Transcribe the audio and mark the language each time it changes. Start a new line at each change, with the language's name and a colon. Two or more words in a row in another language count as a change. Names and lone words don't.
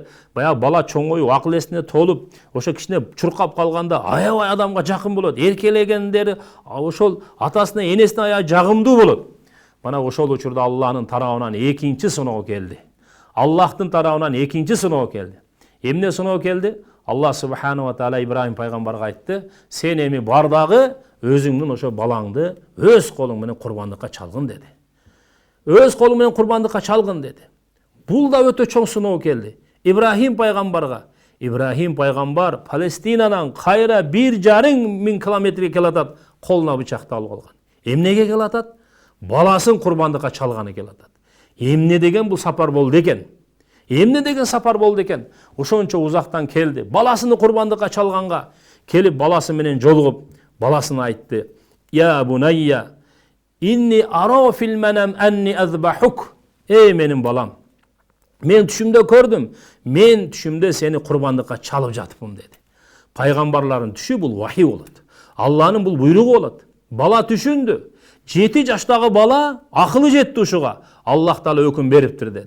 Kyrgyz: Баягы бала чоңоюп, акыл эсине толуп, ошо кичине чуркап калганда аябай адамга жакын болот. Эркелегендери ошол атасына, энесине аябай жагымдуу болот. Мана ошол учурда Аллахтын тарабынан экинчи сыноо келди. Аллахтын тарабынан экинчи сыноо келди. Эмне сыноо келди? Аллах
Arabic: سبحانه وتعالى
Kyrgyz: Ибрахим пайгамбарга айтты: "Сен эми бар дагы өзүңдүн ошо балаңды өз колуң менен курбандыкка чалгын" деди. Өз колуң менен курбандыкка чалгын деди. Бул да өтө чоң сыноо келди Ибрахим пайгамбарга. Ибрахим пайгамбар Палестинанан кайра 1,5 километрге келатат, колуна бычакты алып алган. Эмнеге келатат? Баласын курбандыкка чалганы келатат. Эмне деген бул сапар болду экен? Эмне деген сапар болду экен? Ошончо узактан келди. Баласыны курбандыкка чалганга келип баласы менен жолугуп, баласына айтты:
Arabic: "يا بني إني أرى في المنام أني أذبحك."
Kyrgyz: Эй менин балам, мен түшүмдө көрдүм, мен түшүмдө сени курбандыкка чалып жатыпмын деди. Пайгамбарлардын түшү бул вахий болот. Алланын бул буйругу болот. Бала түшүндү. 7 жаштагы бала акылы жетти ушуга. Аллах Таала өкүм бериптир деди.